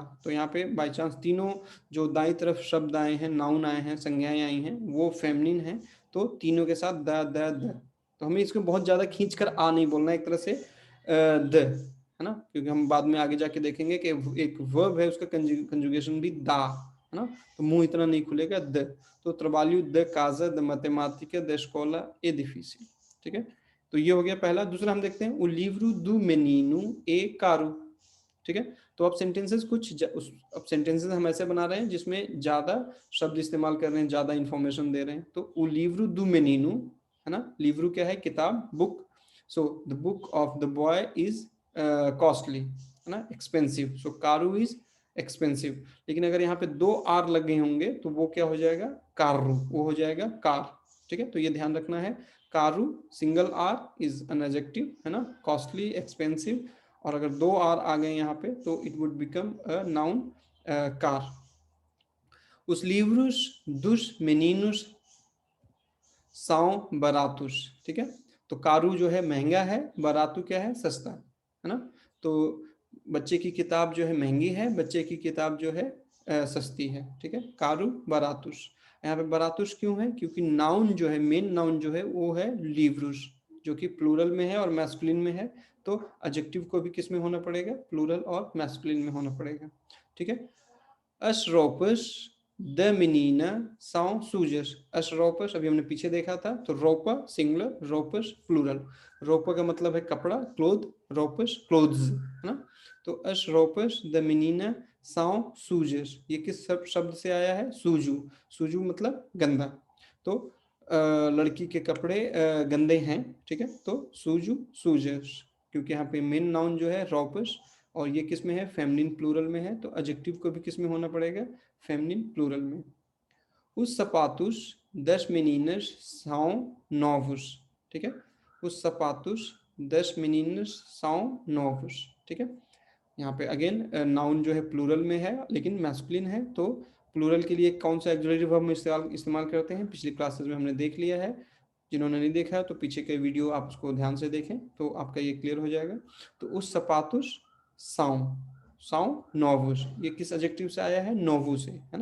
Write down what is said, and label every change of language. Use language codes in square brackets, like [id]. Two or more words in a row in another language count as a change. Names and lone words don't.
[hi] तो यहाँ पे बाय चांस तीनों जो दाई तरफ शब्द आए हैं, नाउन आए हैं, संज्ञाएं आई हैं, वो फेमिनिन है, तो तीनों के साथ द द द। तो हमें इसको बहुत ज़्यादा खींचकर आ नहीं बोलना, एक तरह से द, है ना, क्योंकि हम बाद में आगे जाके देखेंगे कि एक वर्ब है उसका कंजुगेशन भी दा, है ना, तो मुंह इतना नहीं खुलेगा द। [pt] तो trabalho de casa de matemática da escola é difícil, [hi] ठीक है। तो ये हो गया पहला। दूसरा हम देखते हैं [pt] o livro do menino é caro, [hi] ठीक है। तो अब सेंटेंसेस अब सेंटेंसेस हम ऐसे बना रहे हैं जिसमें ज्यादा शब्द इस्तेमाल कर रहे हैं, ज्यादा इंफॉर्मेशन दे रहे हैं। [pt] तो o livro do menino, [hi] है ना, लिवरू क्या है, किताब, बुक। [en] so the book of the boy is costly, [hi] है ना, [en] एक्सपेंसिव। so caro is expensive. [hi] लेकिन अगर यहाँ पे 2 आर लगे होंगे तो वो क्या हो जाएगा, कारू, वो हो जाएगा कार, ठीक है। तो ये ध्यान रखना है, कारू [en] single r is an adjective, [hi] है ना, [en] costly, expensive, [hi] और अगर 2 आर आ गए यहाँ पे तो [en] it would become a noun car. [pt] Os livros dos meninos são baratos, [hi] ठीक है। तो कारू जो है महंगा है, बरातू क्या है, सस्ता, है ना। तो बच्चे की किताब जो है महंगी है, बच्चे की किताब जो है सस्ती है, ठीक है। [pt] caro baratos. [hi] यहाँ पे बरातुस क्यों है, क्योंकि नाउन जो है, मेन नाउन जो है वो है लीवरुस, जो कि प्लूरल में है और मैस्कुलिन में है। तो एडजेक्टिव को भी किस में होना पड़ेगा, प्लूरल और मैस्कुलिन में होना पड़ेगा, ठीक है। [pt] As roupas da menina são sujas। As roupas [hi] अभी हमने पीछे देखा था, तो roupa सिंगुलर, roupas प्लूरल। roupa का मतलब है कपड़ा, क्लोथ, roupas क्लोथ्स, है ना। तो [pt] as roupas da menina são sujas, [hi] ये किस शब्द से आया है, सूजू। सूजू मतलब गंदा। तो लड़की के कपड़े गंदे हैं, ठीक है। तो सूजू, सूजस, क्योंकि यहाँ पे मेन नाउन जो है roupas, और ये किस में है, फेमिनिन प्लूरल में है। तो एडजेक्टिव को भी किस में होना पड़ेगा, फेमिनिन प्लूरल में। [pt] Os sapatos das meninas são novos, [hi] ठीक है। [pt] Os sapatos das meninas são novos, [hi] ठीक है। यहाँ पे अगेन नाउन जो है प्लूरल में है लेकिन मैस्कुलिन है। तो प्लूरल के लिए कौन सा ऑक्सिलरी वर्ब हम इस्तेमाल करते हैं, पिछली क्लासेस में हमने देख लिया है। जिन्होंने नहीं देखा तो पीछे के वीडियो आप उसको ध्यान से देखें तो आपका ये क्लियर हो जाएगा। तो [pt] os sapatos são, são novos, [hi] ये किस एडजेक्टिव से आया है, नोवु से, है ना।